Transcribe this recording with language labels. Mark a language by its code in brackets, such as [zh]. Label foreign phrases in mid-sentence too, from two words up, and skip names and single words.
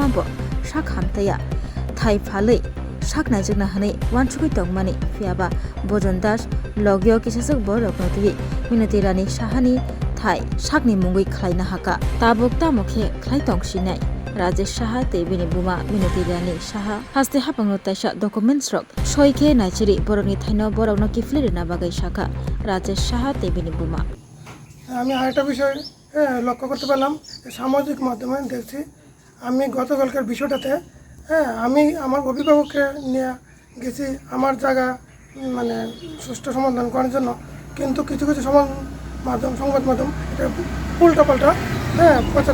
[trp] bo sakhamtaya thai phalei saknai jagna hanai wansugui tongmani phiaba Bojon Das logyo kisasuk boroknoti Minati Rani Sahani thai sakni mungui khlaina haka tabuk tamokhe khlai tongsinai Rajesh Saha tei bini buma Minati Rani Saha haste hapangno taisa documents rok soike naichere borokni thaino borokno kiflirina bagai saka Rajesh Saha tei bini buma [bn] আমি আরেকটা বিষয় লক্ষ্য করতে পারলাম সামাজিক মাধ্যমে দেখছি আমি গতকালকার বিষয়টাতে আমি আমার অভিভাবককে নিয়ে গেছি আমার জায়গা মানে সুষ্ঠু সমাধান করার জন্য কিন্তু কিছু সংবাদ মাধ্যম এটা উল্টাপাল্টা প্রচার